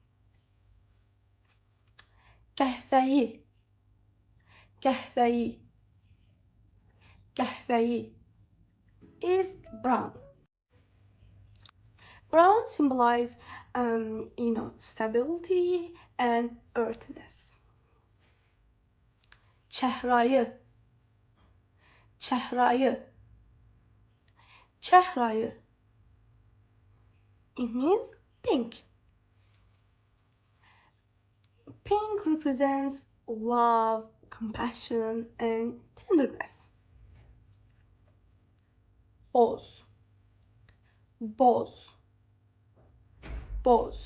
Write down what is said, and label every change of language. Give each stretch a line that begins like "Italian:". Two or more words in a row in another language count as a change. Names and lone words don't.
Azerbaijani: Qəhvəyi, qəhvəyi, qəhvəyi
English: is brown. Brown symbolizes stability and earthiness.
Azerbaijani: Çəhrayı, çəhrayı, çəhrayı.
English: It means pink. Pink represents love, compassion, and tenderness.
Azerbaijani: Boz, boz, boz.